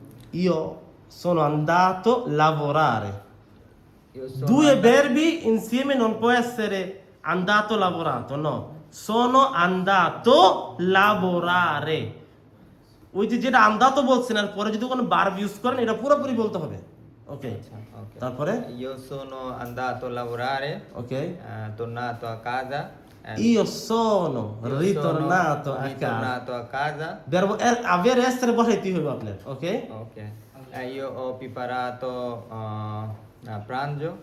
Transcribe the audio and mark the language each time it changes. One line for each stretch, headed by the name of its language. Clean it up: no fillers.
Italian: Io sono andato a lavorare. Io sono Due andato- verbi insieme non può essere andato lavorato, no. Sono andato lavorare.
Bangla: ওই যে যেটা andato বলছেন আর পরে যদি কোনো verb ইউজ করেন এটা পুরোপুরি বলতে হবে। ওকে। Ok. তারপরে
Italian: Io sono andato a lavorare, ওকে। tornato a casa. Io sono Io ritornato sono a casa. ritornato a casa. Verbo avere essere
Bangla: বসাইতে হবে আপনার, ওকে? Ok.
Italian: Io ho preparato a pranzo.